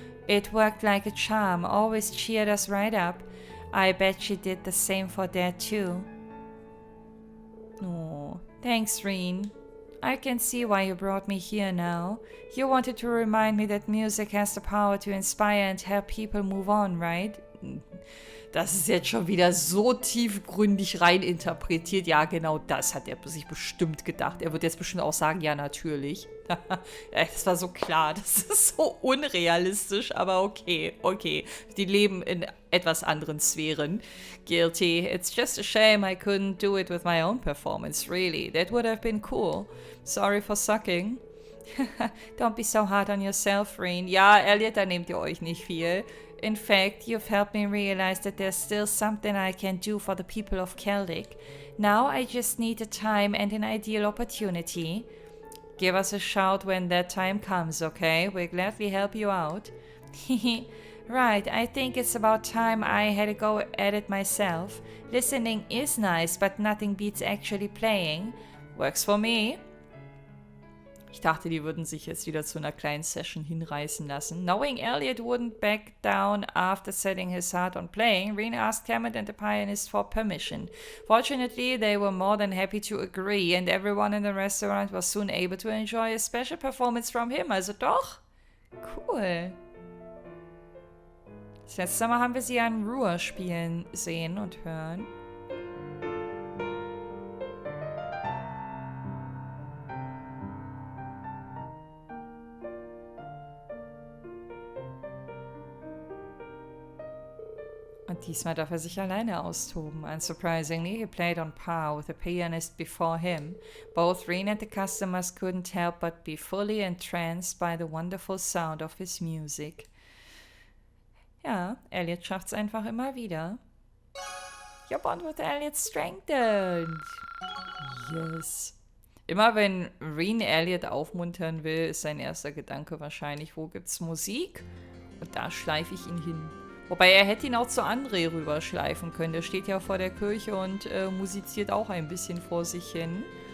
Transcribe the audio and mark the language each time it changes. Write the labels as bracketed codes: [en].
[en] It worked like a charm, always cheered us right up. I bet she did the same for Dad too. Oh, thanks, Reen. I can see why you brought me here now. You wanted to remind me that music has the power to inspire and help people move on, right? [de] Das ist jetzt schon wieder so tiefgründig reininterpretiert. Ja, genau das hat er sich bestimmt gedacht. Er wird jetzt bestimmt auch sagen, ja, natürlich. Das war so klar. Das ist so unrealistisch, aber okay. Die leben in etwas anderen Sphären. [en] Guilty. It's just a shame I couldn't do it with my own performance, really. That would have been cool. Sorry for sucking. Don't be so hard on yourself, Reen. [de] Ja, Elliot, da nehmt ihr euch nicht viel. [en] In fact, you've helped me realize that there's still something I can do for the people of Celtic. Now I just need the time and an ideal opportunity. Give us a shout when that time comes, okay? We'll gladly help you out. Right, I think it's about time I had a go at it myself. Listening is nice, but nothing beats actually playing. Works for me. [de] Ich dachte, die würden sich jetzt wieder zu einer kleinen Session hinreißen lassen. [en] Knowing Elliot wouldn't back down after setting his heart on playing, Reen asked Hammond and the pianist for permission. Fortunately, they were more than happy to agree, and everyone in the restaurant was soon able to enjoy a special performance from him. [de] Also doch, cool. Das letzte Mal haben wir sie an Ruhr spielen sehen und hören. Und diesmal darf er sich alleine austoben. [en] Unsurprisingly, he played on par with the pianist before him. Both Reen and the customers couldn't help but be fully entranced by the wonderful sound of his music. [de] Ja, Elliot schafft's einfach immer wieder. [en] Your bond with Elliot strengthened. Yes. [de] Immer wenn Reen Elliot aufmuntern will, ist sein erster Gedanke wahrscheinlich, wo gibt's Musik? Und da schleife ich ihn hin. Wobei er hätte ihn auch zu André rüberschleifen können. Der steht ja vor der Kirche und musiziert auch ein bisschen vor sich hin.